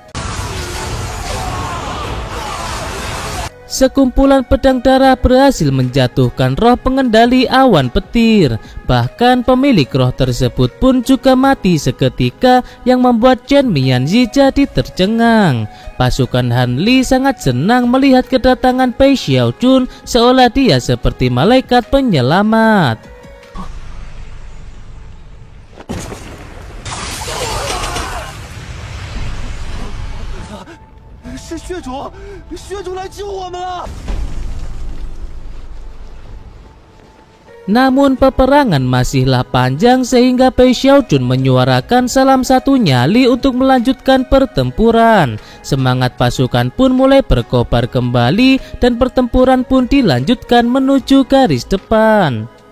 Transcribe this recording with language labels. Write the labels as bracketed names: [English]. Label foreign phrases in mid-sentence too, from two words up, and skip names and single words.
[Indonesian] Sekumpulan pedang darah berhasil menjatuhkan roh pengendali awan petir. Bahkan pemilik roh tersebut pun juga mati seketika yang membuat Chen Mianzi jadi tercengang. Pasukan Hanli sangat senang melihat kedatangan Bai Xiaojun seolah dia seperti malaikat penyelamat. [Chinese] 是血主，血主来救我们了！ [Indonesian] Namun peperangan masihlah panjang sehingga Bai Xiaojun menyuarakan salam satu nyali untuk melanjutkan pertempuran. Semangat pasukan pun mulai berkobar kembali dan pertempuran pun dilanjutkan menuju garis depan.